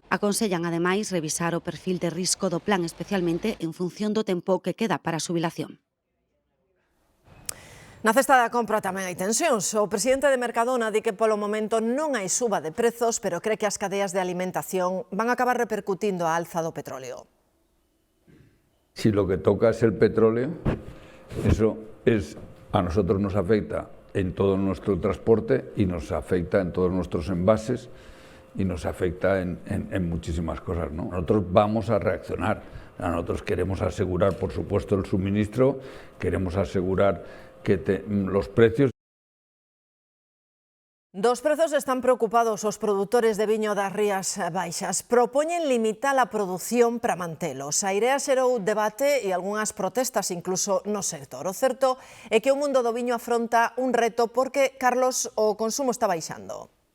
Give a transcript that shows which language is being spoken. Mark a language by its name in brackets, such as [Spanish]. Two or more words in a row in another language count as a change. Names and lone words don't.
[Galician] Aconsellan ademais revisar o perfil de risco do plan, especialmente en función do tempo que queda para a xubilación. Na cesta da compra tamén hai tensións. O presidente de Mercadona di que polo momento non hai suba de prezos, pero cree que as cadeas de alimentación van a acabar repercutindo a alza do petróleo. [Spanish] Si lo que toca es el petróleo, eso a nosotros nos afecta en todo nuestro transporte y nos afecta en todos nuestros envases y nos afecta en muchísimas cosas, ¿no? Nosotros vamos a reaccionar. Nosotros queremos asegurar, por supuesto, el suministro, queremos asegurar que los precios. [Galician] Dos prezos están preocupados os produtores de viño das Rías Baixas. Propoñen limitar a produción para mantelos. A Irea xerou debate e algunhas protestas incluso no sector. O certo é que o mundo do viño afronta un reto porque, Carlos, o consumo está baixando.